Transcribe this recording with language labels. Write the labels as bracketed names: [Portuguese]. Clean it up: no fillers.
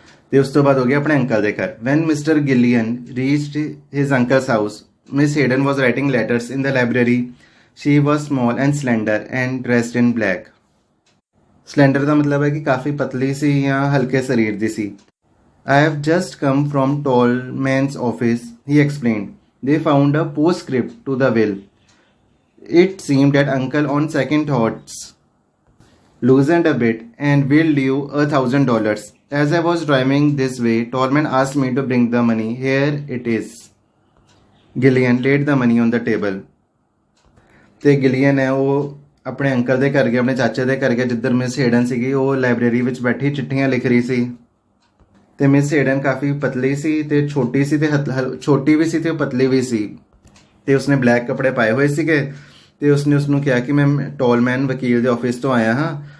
[Punjabi] ਤੇ ਉਸ ਤੋਂ ਬਾਅਦ ਹੋ ਗਿਆ ਆਪਣੇ ਅੰਕਲ ਦੇ ਘਰ। [English] When mister Gillian reached his uncle's house, miss Hayden was writing letters in the library. She was small and slender and dressed in black. [Punjabi] Cylinder ਦਾ ਮਤਲਬ ਹੈ ਕਿ ਕਾਫੀ ਪਤਲੀ ਸੀ ਜਾਂ ਹਲਕੇ ਸਰੀਰ ਦੀ ਸੀ। [English] I have just come from Tallman's office, he explained. They found a postscript to the will. It seemed that uncle on second thoughts loosened a bit and willed you $1,000. As I was driving this way, Tallman asked me to bring the money. Here it is. Gillian laid the money on the table. [Punjabi] ਤੇ ਗਿਲੀਅਨ ਹੈ ਉਹ ਆਪਣੇ uncle ਦੇ ਘਰ ਗਿਆ, ਆਪਣੇ ਚਾਚੇ ਦੇ ਘਰ ਗਿਆ ਜਿੱਧਰ ਮਿਸ ਹੇਡਨ ਸੀਗੀ। ਉਹ ਲਾਇਬ੍ਰੇਰੀ ਵਿੱਚ ਬੈਠੀ ਚਿੱਠੀਆਂ ਲਿਖ ਰਹੀ ਸੀ। ਤੇ ਮਿਸ ਹੇਡਨ ਕਾਫੀ ਪਤਲੀ ਸੀ ਤੇ ਛੋਟੀ ਸੀ, ਤੇ ਛੋਟੀ ਵੀ ਸੀ ਤੇ ਪਤਲੀ ਵੀ ਸੀ। ਤੇ ਉਸਨੇ ਬਲੈਕ ਕੱਪੜੇ ਪਾਏ ਹੋਏ ਸੀਗੇ। ਤੇ ਉਸਨੇ ਉਸਨੂੰ ਕਿਹਾ ਕਿ ਮੈਂ ਟੋਲਮੈਨ ਵਕੀਲ ਦੇ ਆਫਿਸ ਤੋਂ ਆਇਆ ਹਾਂ।